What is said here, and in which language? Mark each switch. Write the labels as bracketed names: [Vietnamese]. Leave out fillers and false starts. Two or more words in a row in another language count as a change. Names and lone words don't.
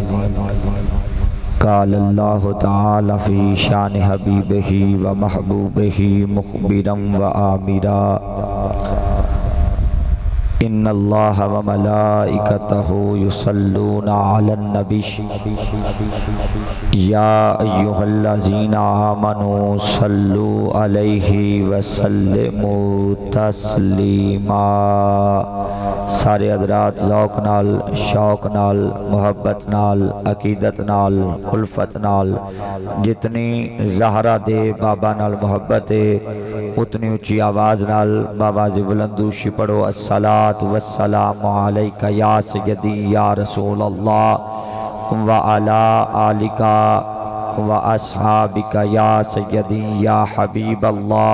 [Arabic] قال الله تعالى في شان حبيبه ومحبوبه مخبرا وآمرا إن الله وملائكته يصلون على النبي يا أيها الذين آمنوا صلوا عليه وسلموا تسلیما. [Punjabi] سارے حضرات ذوق نال، شوق نال، محبت نال، عقیدت نال، الفت نال جتنی زہرا دے بابا نال محبت ہے اتنی اچھی آواز نال باواز بلندوشی پڑھو [Arabic] الصلاۃ والسلام علیک یا سیدی یا رسول اللہ وعلی آلک واصحابک یا سیدی یا حبیب اللہ.